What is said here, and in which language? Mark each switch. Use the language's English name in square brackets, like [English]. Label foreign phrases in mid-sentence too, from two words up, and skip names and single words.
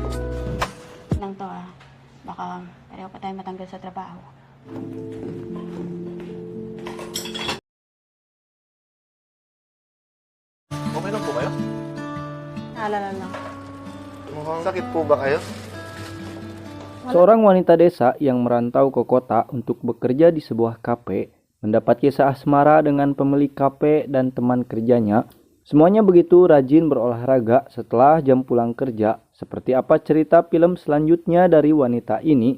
[Filipino] Lang to baka pareho pa tayo matanggal sa trabaho. Okay lang po kayo? Naalala lang. Mukhang sakit po ba kayo? [Indonesian] Seorang wanita desa yang merantau ke kota untuk bekerja di sebuah kafe mendapat kisah asmara dengan pemilik kafe dan teman kerjanya. Semuanya begitu rajin berolahraga setelah jam pulang kerja. Seperti apa cerita film selanjutnya dari wanita ini?